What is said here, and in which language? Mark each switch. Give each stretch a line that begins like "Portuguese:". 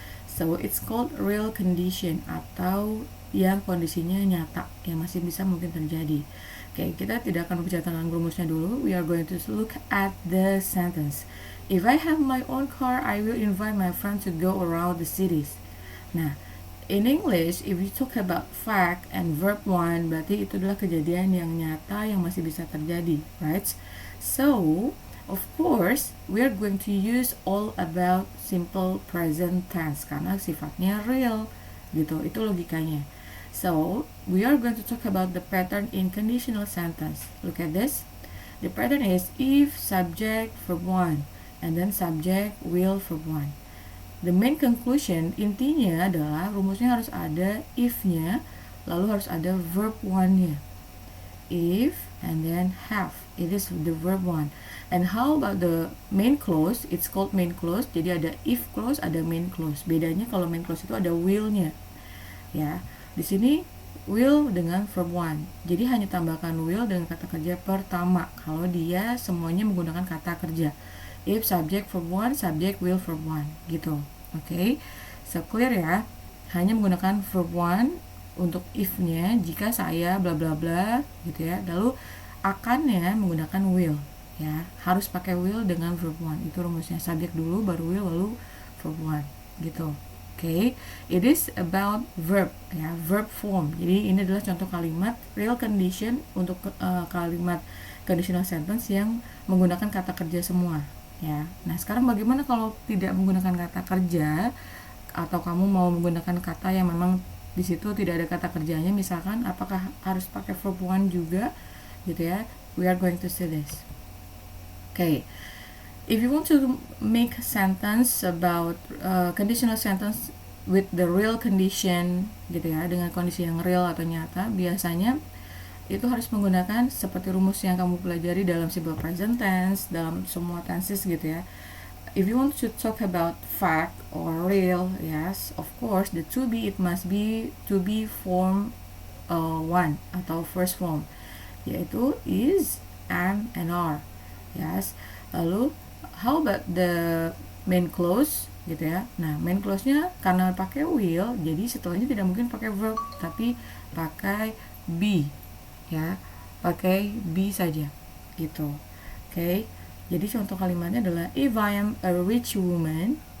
English: So it's called real condition
Indonesian: atau yang kondisinya nyata, yang masih bisa mungkin terjadi. Okay, kita tidak akan berbicara tentang rumusnya dulu.
English: We are going to look at the sentence. If I have my own car, I will invite my friend to go around the cities. Nah, in English, if you talk about fact and verb one,
Indonesian: berarti itu adalah kejadian yang nyata yang masih bisa terjadi,
English: right? So, of course, we are going to use all about simple present tense
Indonesian: karena sifatnya real, gitu. Itu logikanya.
English: So, we are going to talk about the pattern in conditional sentence. Look at this. The pattern is if, subject, verb one, and then subject, will, verb one. The main conclusion,
Indonesian: intinya adalah rumusnya harus ada if-nya, lalu harus ada verb one-nya.
English: If and then have, it is the verb one. And how about the main clause? It's called main clause.
Indonesian: Jadi ada if clause, ada main clause. Bedanya kalau main clause itu ada will-nya. Ya, di sini will dengan verb one. Jadi hanya tambahkan will dengan kata kerja pertama kalau dia semuanya menggunakan kata kerja.
English: If, subject, verb one, subject, will, verb one, gitu. Okay, so clear ya.
Indonesian: hanya menggunakan verb one untuk if-nya jika saya bla bla bla gitu ya. Lalu akannya menggunakan will ya. Harus pakai will dengan verb one. Itu rumusnya. Subjek dulu baru will lalu verb one gitu.
English: Oke, it is about verb ya, verb form.
Indonesian: Jadi ini adalah contoh kalimat real condition untuk kalimat conditional sentence yang menggunakan kata kerja semua ya. Nah, sekarang bagaimana kalau tidak menggunakan kata kerja atau kamu mau menggunakan kata yang memang di situ tidak ada kata kerjanya, misalkan apakah harus pakai verb one juga gitu ya.
English: We are going to see this. Okay. If you want to make a sentence about conditional sentence with the real condition
Indonesian: gitu ya, dengan kondisi yang real atau nyata, biasanya itu harus menggunakan seperti rumus yang kamu pelajari dalam simple present tense, dalam semua tenses gitu ya.
English: If you want to talk about fact or real, yes, of course the to be, it must be to be form one atau first form, yaitu is, am, and are. Yes. Lalu how about the main clause gitu ya.
Indonesian: Nah, main clause-nya karena pakai will, jadi setelahnya tidak mungkin pakai verb, tapi pakai be ya. Pakai be saja gitu. Oke. Jadi contoh kalimatnya adalah
English: if I am a rich woman.